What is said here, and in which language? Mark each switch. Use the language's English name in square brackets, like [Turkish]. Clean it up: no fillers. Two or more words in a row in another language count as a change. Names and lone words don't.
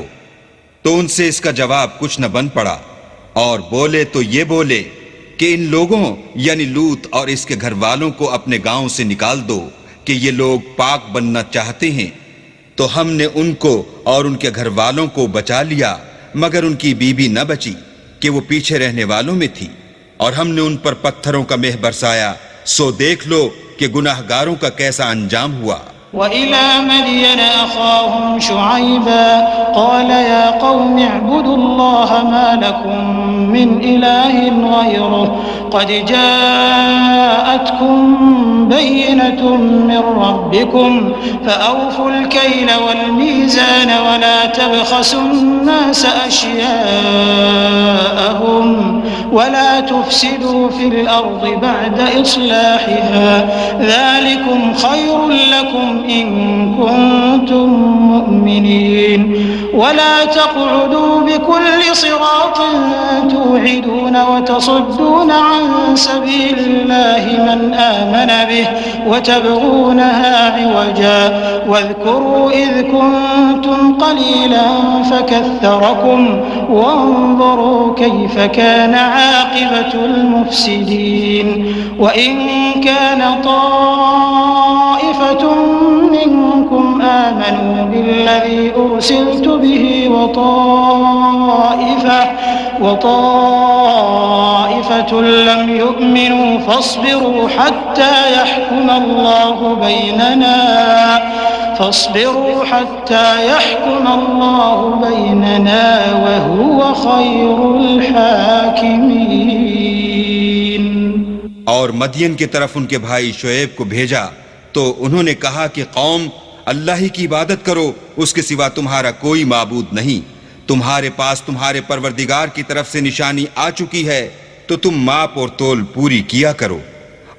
[Urdu] تو ان سے اس کا جواب کچھ نہ بن پڑا اور بولے تو یہ بولے کہ ان لوگوں یعنی لوط اور اس کے گھر والوں کو اپنے گاؤں سے نکال دو کہ یہ لوگ پاک بننا چاہتے ہیں. تو ہم نے ان کو اور ان کے گھر والوں کو بچا لیا، مگر ان کی بیبی نہ بچی کہ وہ پیچھے رہنے والوں میں تھی، اور ہم نے ان پر پتھروں کا مینہ برسایا. سو دیکھ لو کہ گناہگاروں کا کیسا انجام ہوا. [Arabic] وإلى مدين أخاهم شعيبا قال يا قوم اعبدوا الله ما لكم من إله غيره قد جاءتكم بينة من ربكم فأوفوا الكيل والميزان ولا تبخسوا الناس أشياءهم ولا تفسدوا في الأرض بعد إصلاحها ذلكم خير لكم إن كنتم مؤمنين ولا تقعدوا بكل صراط توعدون وتصدون عن سبيل الله من آمن به وتبغونها عوجا واذكروا إذ كنتم قليلا فكثركم وانظروا كيف كان عاقبة المفسدين وإن كان طائفة منكم آمنوا بالذي أرسلت به وطائفة لم يؤمنوا فاصبروا حتى يحكم الله بيننا وهو خير الحاكمين. [Urdu] اور مدین کی طرف ان کے بھائی شعیب کو بھیجا تو انہوں نے کہا کہ قوم، اللہ ہی کی عبادت کرو، اس کے سوا تمہارا کوئی معبود نہیں. تمہارے پاس تمہارے پروردگار کی طرف سے نشانی آ چکی ہے، تو تم ماپ اور تول پوری کیا کرو.